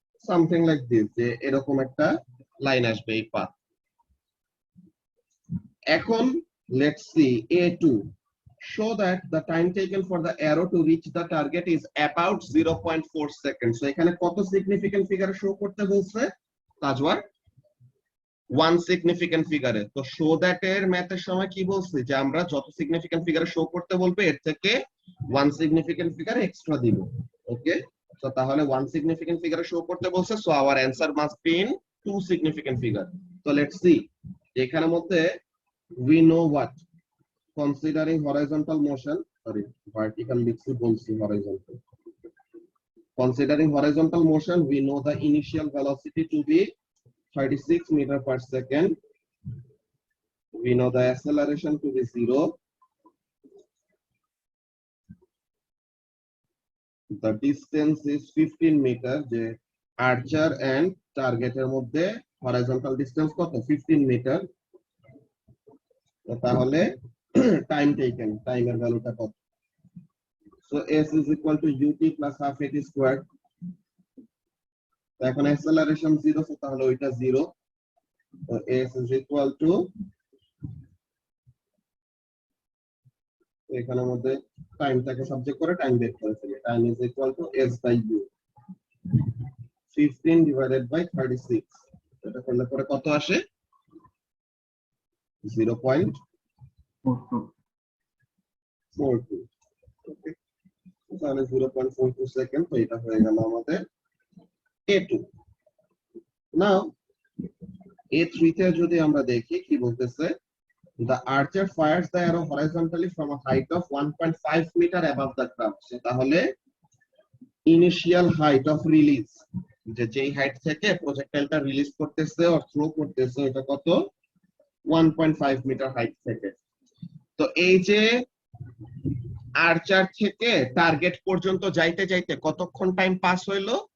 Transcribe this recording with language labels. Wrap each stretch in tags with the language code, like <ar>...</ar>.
<en>Something like this,</en> <bn>যে এরকম একটা লাইন আসবে এই পাথ। এখন</bn> <en>let's see A2, show that the time taken for the arrow to reach the target is about 0.4 seconds.</en> <bn>So এখানে কত সিগনিফিকেন্ট ফিগারে শো করতে বলছে তাজওয়ার? 1 সিগনিফিকেন্ট ফিগারে। তো শো দ্যাট এর ম্যাথের সময় কি বলছে, যে আমরা যত সিগনিফিকেন্ট ফিগারে শো করতে বলবে এর থেকে 1 সিগনিফিকেন্ট ফিগার এক্সট্রা দিব। ওকে, তো তাহলে 1 সিগনিফিকেন্ট ফিগারে শো করতে বলছে, so our answer must be in 2 significant figure. তো লেটস সি, এখানের মধ্যে</bn> <en>we know what, considering horizontal motion, sorry vertical</en> <bn>লিখছি, বলছি</bn> <en>horizontal, considering horizontal motion we know the initial velocity to be 36 meter per second, we know the acceleration to be 0, the distance is 15 meter,</en> <bn>যে আর্চার and টার্গেটের মধ্যে horizontal distance কত, 15 metre. তাহলে time taken, টাইমের ভ্যালুটা কত?</bn> <en>So s is equal to ut plus half at squared।</en> <bn>তো এখন অ্যাক্সেলারেশন 0, সো তাহলে ওইটা 0। তো s is equal to, এখানের মধ্যে টাইমটাকে সাবজেক্ট করে টাইম বের করে ফেলি, time is equal to s by u, 15 divided by 36। এটা করলে পরে কত আসে? 0.42। ওকে, তাহলে 0.42 সেকেন্ড। তো এটা হয়ে গেল আমাদের A2। নাও A3 তে যদি আমরা দেখি কি বলতেছে,</bn> <en>the archer fires the arrow horizontally from a height of 1.5 meter above the ground।</en> <bn>তাহলে ইনিশিয়াল হাইট অফ রিলিজ, যে যেই হাইট থেকে প্রজেক্টাইলটা রিলিজ করতেছে অর থ্রো করতেছে, এটা কত? 1.5 মিটার হাইট থেকে। তো এই যে আর্চার থেকে টার্গেট পর্যন্ত যাইতে যাইতে কতক্ষণ টাইম পাস হইলো?</bn>